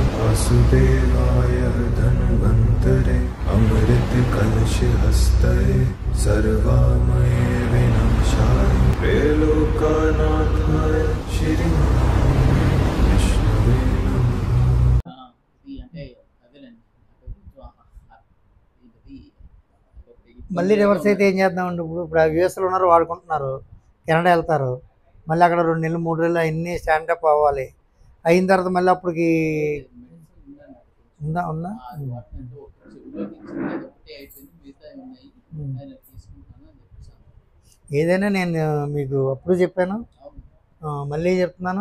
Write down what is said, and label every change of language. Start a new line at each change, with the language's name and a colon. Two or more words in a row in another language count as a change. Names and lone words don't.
Sanskrit: वासुदेवाय धन्वन्तरे अमृत कलश हस्तये सर्वामय विनाशाय त्रैलोक्यनाथाय श्री विष्णवे नमः।
Telugu: మళ్ళీ రివర్స్ అయితే ఏం చేద్దామండి? ఇప్పుడు యూఎస్లో ఉన్నారు, వాడుకుంటున్నారు, కెనడా వెళ్తారు, మళ్ళీ అక్కడ 2 నెలలు 3 నెలలు అన్నీ స్టాండప్ అవ్వాలి. అయిన తర్వాత మళ్ళీ అప్పటికి ఉందా ఉందా ఏదైనా నేను మీకు అప్పుడు చెప్పాను, మళ్ళీ చెప్తున్నాను.